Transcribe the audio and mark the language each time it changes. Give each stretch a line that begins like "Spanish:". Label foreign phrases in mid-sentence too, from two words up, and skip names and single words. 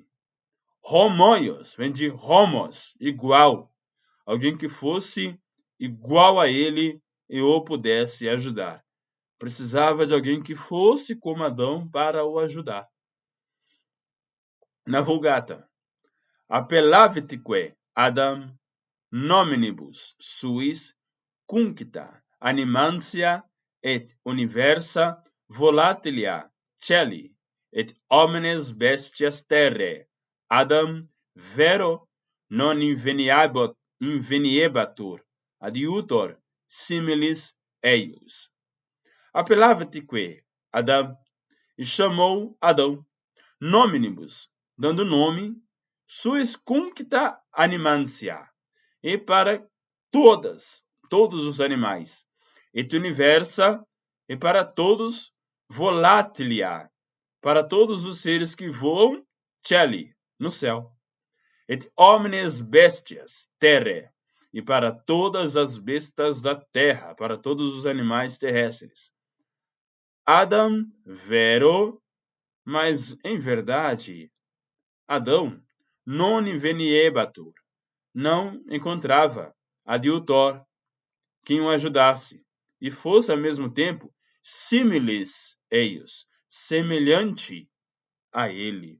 Portuguese: Homoios, vem de homos, igual. Alguém que fosse igual a ele e o pudesse ajudar. Precisava de alguém que fosse como Adão para o ajudar. Na Vulgata,
Latin: appelavitque Adam nominibus suis cuncta animantia et universa volatilia celi et omnes bestias terrae Adam vero non inveniebatur adiutor similis eius. apelava-te-que Adão,
Portuguese: e chamou Adão, nominibus, dando nome,
Latin: suis cuncta animantia,
Portuguese: e para todos os animais,
Latin: et universa,
Portuguese: e para todos
Latin: volatilia,
Portuguese: para todos os seres que voam, celi, no céu,
Latin: et omnes bestias terre,
Portuguese: e para todas as bestas da terra, para todos os animais terrestres.
Latin: Adam vero,
Portuguese: mas em verdade, Adão
Latin: non inveniebatur,
Portuguese: não encontrava
Latin: adiutor,
Portuguese: quem o ajudasse, e fosse ao mesmo tempo
Latin: similis eios,
Portuguese: semelhante a ele.